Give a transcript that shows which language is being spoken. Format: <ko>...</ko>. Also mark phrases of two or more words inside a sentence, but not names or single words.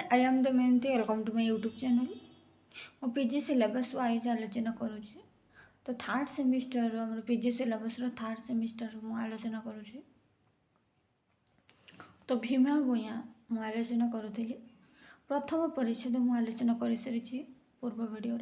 <en>I am Damayanti. Welcome to my YouTube channel.</en> <or>ମୁଁ</or> <en>PG syllabus wise</en> <or>ଆଲୋଚନା କରୁଛି। ତ</or> <en>third semester</en> <or>ଆମର</or> <en>PG syllabus-r third semester</en> <or>ମୁଁ ଆଲୋଚନା କରୁଛି। ତ ଭୀମା ଭୂୟାଁ ମୁଁ ଆଲୋଚନା କରୁଥିଲି। ପ୍ରଥମ ପରିଚ୍ଛେଦ ମୁଁ ଆଲୋଚନା କରିସାରିଛି ପୂର୍ବ ଭିଡ଼ିଓରେ।</or>